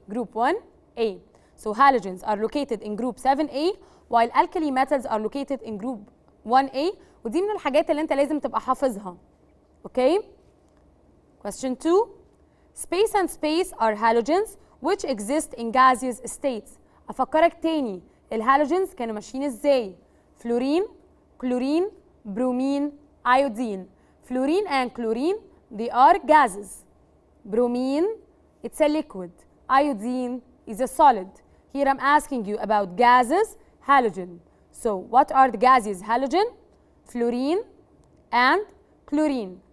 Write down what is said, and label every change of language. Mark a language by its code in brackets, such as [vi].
[en] Group 1A. So halogens are located in group 7A, while alkali metals are located in group 1A. [ar] ودي من الحاجات اللي انت لازم تبقى حافظها. [en] Okay? Question 2. Space and space are halogens which exist in gaseous states. [ar] أفكرك تاني الهالوجينز كانوا ماشيين ازاي؟ فلورين، كلورين، برومين، iodine. [en] Fluorine and chlorine, they are gases. Bromine, it's a liquid. Iodine is a solid. Here I'm asking you about gases, halogen. So what are the gases halogen? Fluorine and chlorine.